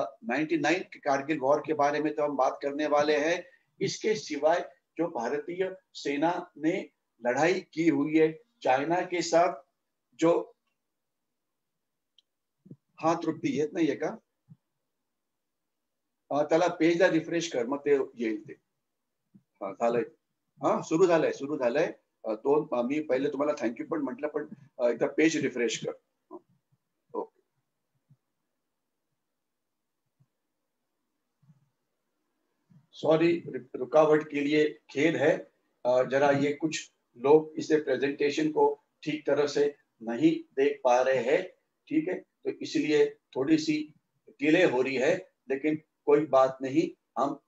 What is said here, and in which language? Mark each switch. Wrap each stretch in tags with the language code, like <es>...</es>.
<hi>99 के कारगिल वॉर के बारे में तो हम बात करने वाले हैं। इसके सिवाय जो भारतीय सेना ने लड़ाई की हुई है चाइना के साथ, जो हाँ</hi> <mr>तृप्ती येत नाहीये का? त्याला पेजला रिफ्रेश कर, मग ते येईल ते. हा झालंय. हा सुरू झालंय. दोन मी पहिले तुम्हाला थँक्यू पण म्हटलं, पण एकदा पेज रिफ्रेश कर.</mr> <hi>ओके, सॉरी रुकावट के लिए खेद है। जरा ये कुछ लोग इसे प्रेजेंटेशन को ठीक तरह से नहीं देख पा रहे हैं, ठीक है, तो इसलिए थोड़ी सी डिले हो रही है, लेकिन कोई बात नहीं, हम</hi>